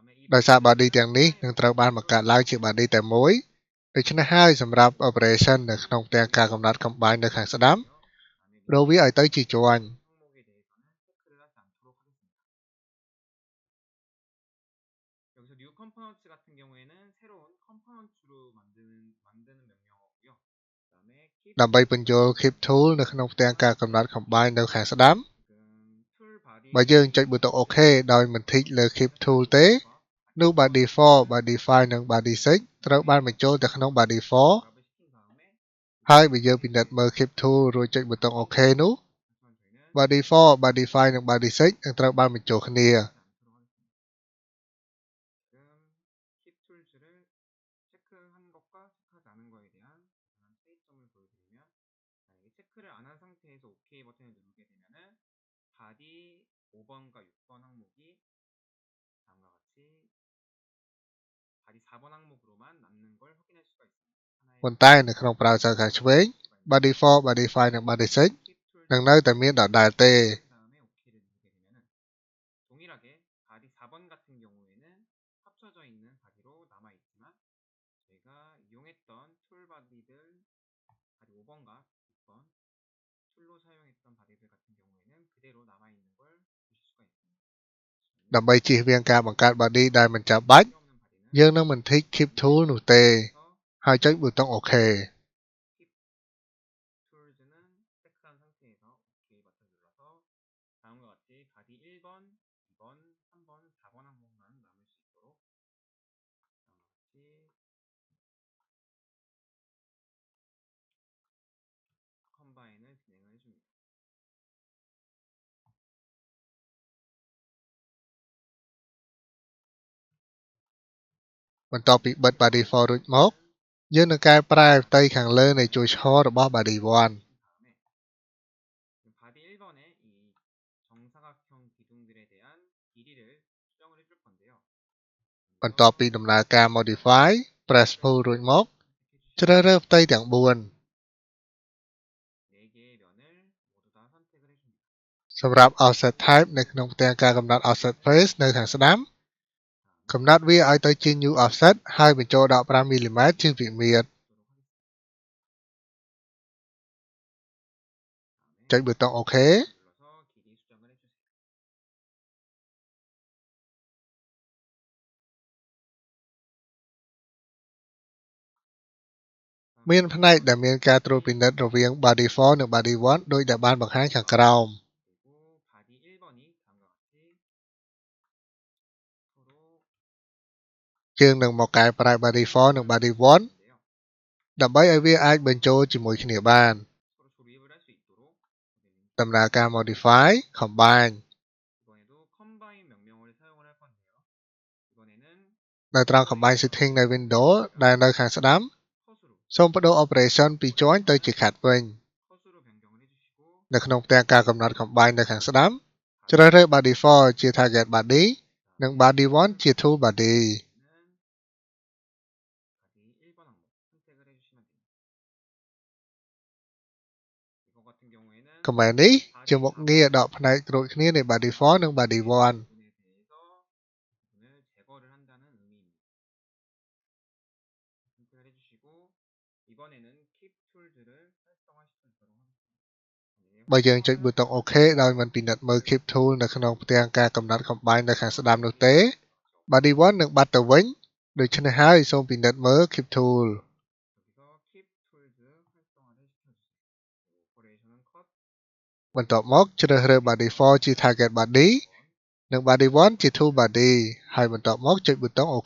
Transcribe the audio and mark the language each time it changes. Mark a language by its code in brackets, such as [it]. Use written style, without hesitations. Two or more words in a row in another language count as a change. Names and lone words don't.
[km] ដោយសារ body ទាំងនេះនឹងត្រូវបានបង្កើតឡើងជា body តែមួយដូច្នេះហើយសម្រាប់ operation នៅក្នុងផ្ទាំងការកំណត់ combine នៅខាងស្ដាំរកវាឲ្យទៅជាជាន់ [ko] 여기서 [en] new components [ko] 같은 경우에는 새로운 components로 만드는 명령어고요. 그다음에 keep [km] ដើម្បីបញ្ចូល [en] keep tool [km] នៅក្នុងផ្ទាំងការកំណត់ combine នៅខាងស្ដាំ [en] tool body [km] បើយើងចុចប៊ូតុង OK ដោយមិនធីកលើ [en] keep tool [km] ទេនោះ [en] body 4 body 5 [km] និង body 6ត្រូវបានបញ្ចូលទៅក្នុង body 4 [ko] 작업을 시킨 다음에 [km] ហើយបើយើងពិនិត្យមើល [en] keep tool [km] រួចចុចប៊ូតុង OK នោះ [ko] 하지만 저희는 [en] body 4 body 5 [km] និង body 6នឹងត្រូវបានបញ្ចូលគ្នា [ko] 지금 [en] keep tools [ko] 를 체크한 것과 체크하지 않은 거에 대한 간단한 차이점을 보여드리면 만약에 체크를 안 한 상태에서 OK 버튼을 누르게 되면은 body 5번과 6번 항목이 다음과 같이 body 4번 항목으로만 남는 걸 확인할 수가 있습니다. [km] ប៉ុន្តែនៅក្នុង browser ខាងឆ្វេង [en] body 4 body 5 [km] និង body 6នឹងនៅតែមានដដែលទេ [ko] 다음에 OK를 누르게 되면은 동일하게 바디 4번 같은 경우에는 합쳐져 있는 바디로 남아 있지만 저희가 이용했던 툴 바디들 바디 5번과 6번 툴로 사용했던 바디들 같은 경우에는 그대로 남아 있는 걸 보실 수가 있습니다. [km] ដើម្បីជៀសវាងការបង្កើត body ដែលមិនចាំបាច់ [ko] 필요 없는 바디는 [km] យើងនឹងមិនធីក [en] keep tool [km] នោះទេ [ko] 그래서 [km] ហើយចុចប៊ូតុង OK [ko] 툴즈는 체크한 상태에서 OK 버튼 눌러서 다음과 같이 바디 1번, 2번, 3번, 4번 항목만 남을 수 있도록 다음과 같이 컴바인을 진행을 해줍니다. [km] បន្ទាប់ពីបិទ body 4 រួចមកយើងនឹងកែប្រែផ្ទៃខាងលើនៃជួរឈររបស់ body 1 [ko] 바디 1번의 이 정사각형 기둥들에 대한 길이를 수정을 해줄 건데요. [km] បន្ទាប់ពីដំណើរការ [en] modify press pull [km] រួចមកជ្រើសរើសផ្ទៃទាំង4 [ko] 4개의 면을 모두 다 선택을 해줍니다. [km] សម្រាប់ [en] offset type [km] នៅក្នុងផ្ទាំងការកំណត់ [en] offset face [km] នៅខាងស្ដាំកំណត់វាឲ្យទៅជា [en] new offset [km] ហើយបញ្ចូល15 mm ជាវិមាត្រចុចប៊ូតុង OK [ko] 눌러서 길이 수정을 해주세요. [km] មានផ្នែកដែលមានការត្រួតពិនិត្យរវាង body 4 និង body 1 ដោយដែលបានបង្ហាញខាងក្រោម [ko] 그리고 바디 1번이 다음과 같이 서로 [km] យើងនឹងមកកែប្រែ body 4 និង body 1 [ko] 인데요. [km] ដើម្បីឲ្យវាអាចបញ្ចូលជាមួយគ្នាបាន [ko] 서로 조립을 할 수 있도록 [en] ដំណើរការ modify combine [ko] 이번에도 컴바인 명령어를 사용을 할 건데요. 이번에는 [km] នៅត្រង់ [en] combine setting [km] នៅ Windows ដែលនៅខាងស្ដាំ [ko] 컷으로 [km] សូមបដូរ operation ពី join ទៅជា cut វិញ [ko] 컷으로 변경을 해주시고 [km] នៅក្នុងផ្ទាំងការកំណត់ combine នៅខាងស្ដាំជ្រើសរើស body 4 ជា [en] target body [km] និង body 1 ជា [en] tool body [ko] 는 바디 1번 항목 선택을 해주시면 됩니다. 이거 같은 경우에는 [km] command នេះជាមុខងារដកផ្នែករួចគ្នានៃ body 4 និង body 1 [ko] 부분에 대해서 부분을 제거를 한다는 의미입니다. 선택을 해주시고 이번에는 [en] keep tools [ko] 를 활성화시켜 주도록 하겠습니다. [km] បើយើងចុចប៊ូតុង OK ដោយមិនពិនិត្យមើល [en] keep tool [km] នៅក្នុងផ្ទាំងការកំណត់ combine នៅខាងស្ដាំនោះទេ body 1នឹងបាត់ទៅវិញដូច្នេះហើយសូមពិនិត្យមើល [en] keep tool [ko] 여기서 [en] keep tools [ko] 활성화를 시켜주세요. 오퍼레이션은 컷, [km] បន្ទាប់មកជ្រើសរើស body 4 ជា [en] target body [km] និង body 1 ជា [en] tool body [km] ហើយបន្ទាប់មកចុចប៊ូតុង OK